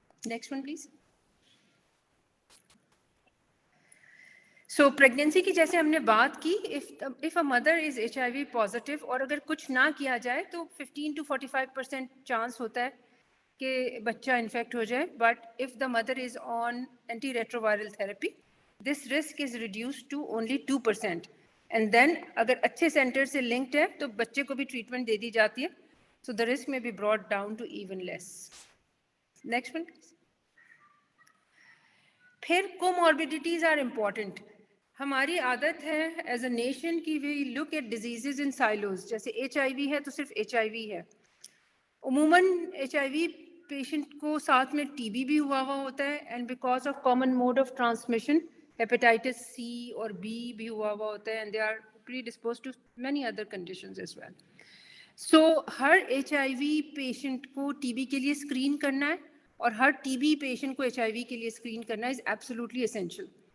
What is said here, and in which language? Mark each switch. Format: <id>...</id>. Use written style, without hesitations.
<en>Next one, please.</en> <hi>So pregnancy की जैसे हमने बात की,</hi> <en>if a mother is HIV positive</en> <hi>और अगर कुछ ना किया जाए तो 15 to 45% चांस होता है कि बच्चा इन्फेक्ट हो जाए.</hi> <en>But if the mother is on antiretroviral therapy, this risk is reduced to only 2%.</en> <hi>And then अगर अच्छे सेंटर से लिंक्ड है तो बच्चे को भी ट्रीटमेंट दे दी जाती है,</hi> <en>so the risk may be brought down to even less. Next one, please. फिर comorbidities are important.</en> <hi>हमारी आदत है</hi> <en>as a nation कि we look at diseases in silos.</en> <hi>जैसे HIV है तो सिर्फ HIV है. उमूमन HIV पेशेंट को साथ में TB भी हुआ होता है,</hi> <en>and because of common mode of transmission</en> <hi>hepatitis C और B भी हुआ होता है,</hi> <en>and they are predisposed to many other conditions as well.</en> <hi>So हर HIV patient को TB के लिए screen करना है और हर TB patient को HIV के लिए screen करना</hi> <en>is absolutely essential.</en>